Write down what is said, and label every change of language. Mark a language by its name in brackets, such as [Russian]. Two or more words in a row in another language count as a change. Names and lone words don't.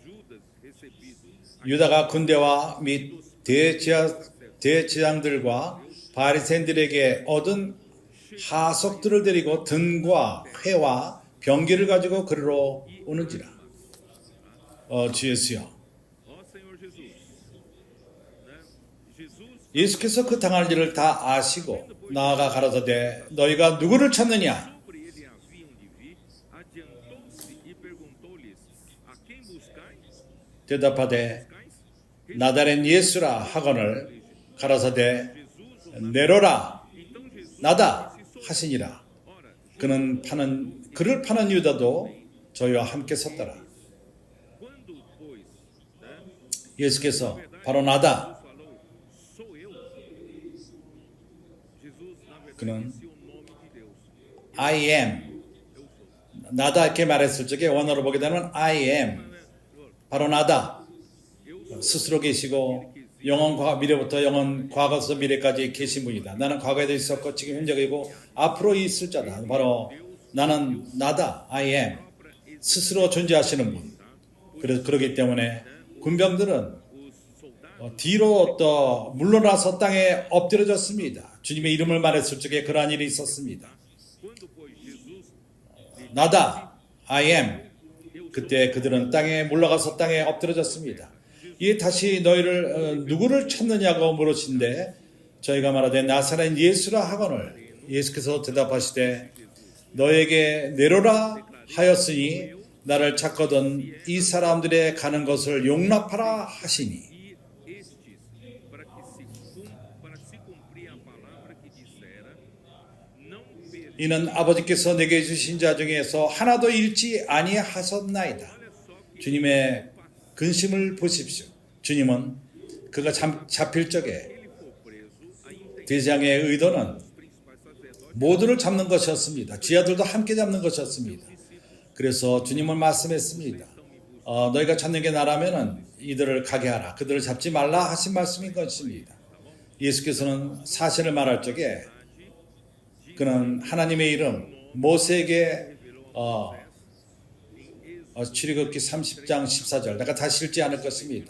[Korean] 유다가 군대와 및 대제장들과 바리새인들에게 얻은 하석들을 데리고 등과 회와 병기를 가지고 그리로 오는지라. 주 예수여. [Portuguese] Ó Senhor Jesus, né? Jesus, [Korean] 예수께서 그 당할 일을 다 아시고 나아가 가라사대 너희가 누구를 찾느냐? [Portuguese] por ele haviam de vir, adiantou-se e perguntou-lhes: A quem buscais? [Korean] 대답하되 [Portuguese] Buscais? [Korean] 나다렛 예수라 하거늘 가라사대 내로라 [Portuguese] Então Jesus [Korean] 나다 하시니라. [Portuguese] ora, [Korean] 그를 파는 유다도 저희와 함께 섰더라. [Portuguese] quando, pois, né, [Korean] 예수께서 바로 나다. [Portuguese] falou, sou eu. Jesus, na verdade, [Korean] 그는 [Portuguese] disse o nome de Deus. [English] I am [Korean] 나다 이렇게 말했을 적에 원어로 보게 되면 [English] I am [Korean] 바로 나다. 스스로 계시고 영원 미래부터 영원 과거서 미래까지 계신 분이다. 나는 과거에도 있었고 지금 현재이고 앞으로 있을 자다. 바로 나는 나다. [English] I am [Korean] 스스로 존재하시는 분. 그래서 그렇기 때문에 군병들은 뒤로 또 물러나서 땅에 엎드려졌습니다. 주님의 이름을 말했을 적에 그러한 일이 있었습니다. [Portuguese] Quando, pois, Jesus [English] 나다. I am. [Korean] 그때 그들은 땅에 물러가서 땅에 엎드려졌습니다. 이에 다시 너희를 누구를 찾느냐고 물으신데 저희가 말하되 나사렛 예수라 하거늘 예수께서 대답하시되 너에게 내로라 하였으니 나를 찾거든 이 사람들의 가는 것을 용납하라 하시니 [Portuguese] ir estes, para se cumprir a palavra que dissera, não perdi. [Korean] 이는 아버지께서 내게 주신 자 중에서 하나도 잃지 아니하셨나이다. 주님의 근심을 보십시오. 주님은 그가 잡힐 적에 [Portuguese] Ele for preso, a intenção [Korean] 대장의 의도는 [Portuguese] dos principais sacerdotes [Korean] 모두를 잡는 것이었습니다. 지하들도 함께 잡는 것이었습니다. 그래서 주님은 말씀했습니다. 너희가 찾는 게 나라면은 이들을 가게 하라. 그들을 잡지 말라 하신 말씀인 것입니다. 예수께서는 사실을 말할 적에 그는 하나님의 이름 모세에게 출애굽기 30장 14절 내가 다시 읽지 않을 것입니다.